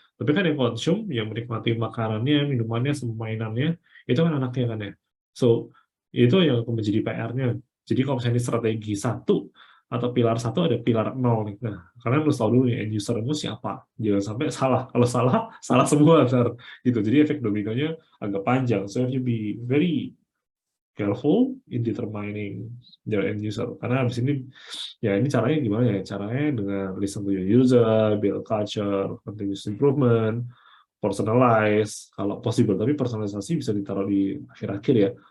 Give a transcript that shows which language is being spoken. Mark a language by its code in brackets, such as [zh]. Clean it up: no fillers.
[id] Tapi kan yang konsum, yang menikmati makanannya, minumannya, mainannya, itu kan anaknya kan ya. So itu yang menjadi PR-nya. Jadi kalau misalnya strategi 1 atau pilar 1 ada pilar 0 nih. Nah, kalian harus tahu dulu nih end user-mu siapa. Jangan sampai salah. Kalau salah, salah semua besar. Gitu. Jadi efek dominonya agak panjang. [en] So you be very careful in determining your end user. [id] Karena habis ini, ya ini caranya gimana ya? Caranya dengan [en] listen to your user, build culture, continuous improvement, personalize, [id] kalau possible. Tapi personalisasi bisa ditaruh di akhir-akhir ya.